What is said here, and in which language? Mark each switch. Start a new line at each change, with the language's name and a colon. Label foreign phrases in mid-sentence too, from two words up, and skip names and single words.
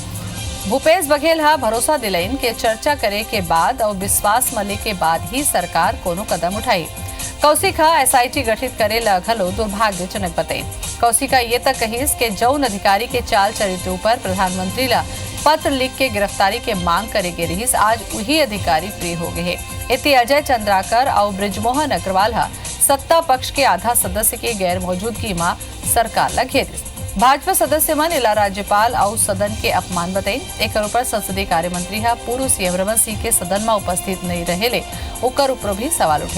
Chhattisgarhi: भूपेश बघेल भरोसा दिलाइन के चर्चा करे के बाद और विश्वास मिले के बाद ही सरकार कोनो कदम उठाई। कौशिक एसआईटी गठित करे ला घलो दुर्भाग्यजनक बताई। कौशिक ये तक कहिस के जौन अधिकारी के चाल चरित्र ऊपर प्रधानमंत्री ला पत्र लिख के गिरफ्तारी के मांग करे के रहिस, आज वही अधिकारी प्रिय हो गए। इति अजय चंद्राकर और ब्रिजमोहन अग्रवाल सत्ता पक्ष के आधा सदस्य के गैर मौजूदगी में सरकार ला घेरिस। भाजपा सदस्य मन इला राज्यपाल और सदन के अपमान बताई। एक ऊपर संसदीय कार्य मंत्री पूर्व सीएम रमन सिंह के सदन में उपस्थित नहीं रहे ओकर ऊपर भी सवाल उठे।